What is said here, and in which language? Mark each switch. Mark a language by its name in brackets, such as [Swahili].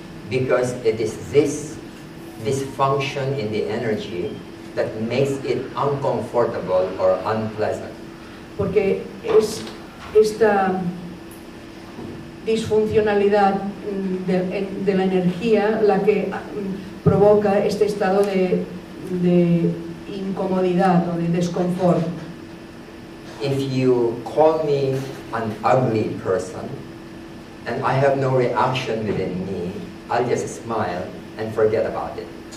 [English] Because it is this dysfunction in the energy that makes it uncomfortable or unpleasant. [Spanish] Porque es esta disfuncionalidad de la energía la que provoca este estado de incomodidad o de desconfort. [English] If you call me an ugly person and I have no reaction within me, I'll just smile and forget about it.